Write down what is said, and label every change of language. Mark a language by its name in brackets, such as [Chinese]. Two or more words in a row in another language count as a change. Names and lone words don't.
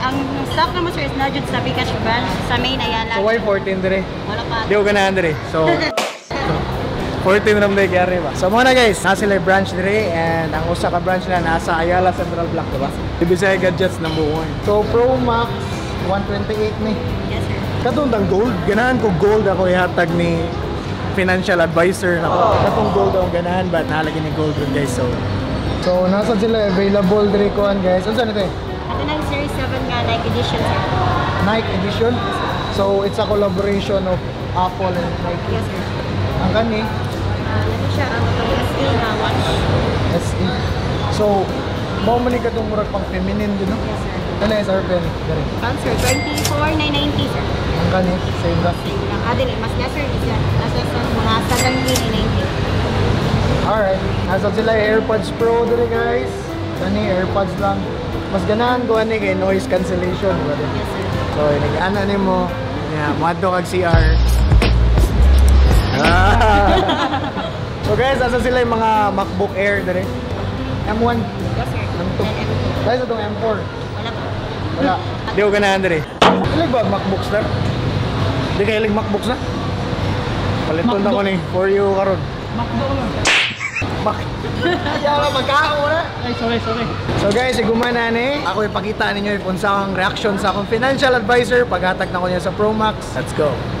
[Filipino] Ang stock naman sir is na dyan sa Bikash branch. Sa main Ayala. [English] So why 14 dire? [Cebuano] Wala pa. Di ko ganahan dire. So 14 ram day kaya ba? So muna guys, nasa sila branch dire and ang usa ka branch nila nasa Ayala Central Block, diba? [English] DBCI Gadgets number 1. So Pro Max 128 ni. Yes sir. [Cebuano] Katong tang gold, ganahan ko gold ako ihatag ni [English] financial advisor [Cebuano] nako. Katong gold ang ganahan but nahalagi ni gold ron guys. So nasa sila available dire kuan guys. Unsa nito? [Filipino] Ito na yung Series 7 nga Nike Edition sir. [English] Nike Edition. So it's a collaboration of Apple and Nike. Yes sir. [Cebuano] Ang kani [Filipino] Ito siya ang SE na watch. [Cebuano] SE. So mao man ni kadtong murag pang feminine din, no? [English] Yes sir. [Filipino] Ano is RPM? [Cebuano] Dire. [English] Sir, 24,990 sir. [Cebuano] Ang kani same ra. Same lang. Dili, [Filipino] mas lesser is yan. [Cebuano] Nasa mga 7,990. [English] Alright. [Cebuano] Nasa sila AirPods Pro dire guys. Kani AirPods lang. Mas ganahan ko ani kay [English] noise cancellation, [Cebuano] brother. [English] Yes sir. [Cebuano] So nag-ana nimo, yeah, madto kag CR. So guys, asa sila yung mga MacBook Air dire? [English] M1. Yes sir. M2. And M2. [Filipino] Guys, itong M4. [Cebuano] Wala pa. Wala. Di ko ganahan dire. Ilig ba MacBooks na? Di ka ilig MacBooks na? Paliton na ko ni [English] for you [Cebuano] karon. Makdo lang. Yala magkao na. [English] Ay, sorry. [Cebuano] So guys, igumana ni. Ako ipakita ninyo kung sa akong reaction sa akong [English] financial advisor [Cebuano] paghatag na ko niya sa Pro Max. [English] Let's go.